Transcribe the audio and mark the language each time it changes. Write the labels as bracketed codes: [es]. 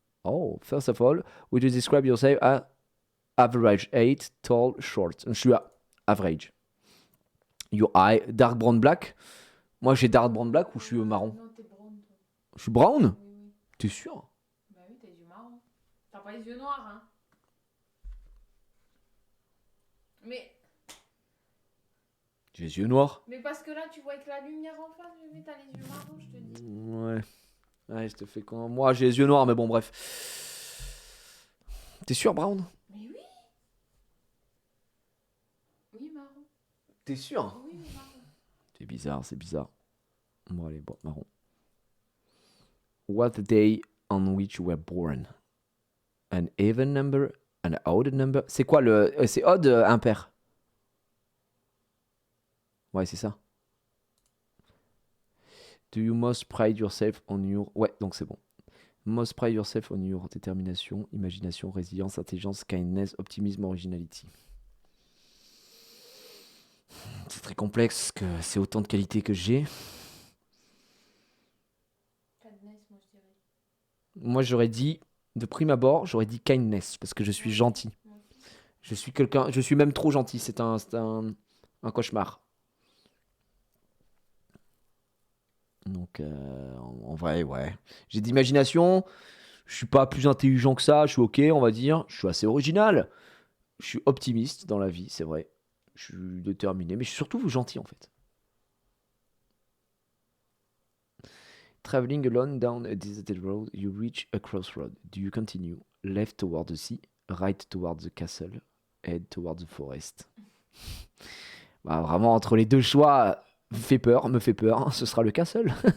[en] Oh, first of all, would you describe yourself as average 8, tall, short? [fr] Je suis à [en] average. Your eye, dark brown black? [fr] Moi, j'ai dark brown black ou je suis marron? Non, t'es brown, toi. Je suis brown? Oui. T'es sûr? Bah oui, t'as les yeux marrons. T'as pas les yeux noirs, hein. Mais... J'ai les yeux noirs. Mais parce que là, tu vois avec la lumière en face, mais t'as les yeux marrons, je te dis. Ouais. Ouais, je te fais quand... Moi, j'ai les yeux noirs, mais bon, bref. T'es sûr, Brown? Mais oui. Oui, marron. T'es sûr? Oui, marron. C'est bizarre, c'est bizarre. Bon, allez, bon, marron. [en] What the day on which you were born? An even number? An odd number? [fr] C'est quoi le... c'est odd impair? Ouais, c'est ça. [en] Do you most pride yourself on your... [fr] Ouais, donc c'est bon. [en] Most pride yourself on your détermination, imagination, résilience, intelligence, kindness, optimisme, originality. [fr] C'est très complexe, que c'est autant de qualités que j'ai. Kindness, moi, je dirais. Moi, j'aurais dit, de prime abord, j'aurais dit kindness, parce que je suis gentil. Je suis quelqu'un... Je suis même trop gentil, c'est un cauchemar. Donc, en vrai, ouais. J'ai d'imagination. Je suis pas plus intelligent que ça. Je suis ok, on va dire. Je suis assez original. Je suis optimiste dans la vie, c'est vrai. Je suis déterminé, mais je suis surtout gentil en fait. [en] Traveling alone down a deserted road, you reach a crossroad. Do you continue left toward the sea, right toward the castle, head toward the forest? [fr] Bah, vraiment, entre les deux choix... me fait peur, ce sera le castle.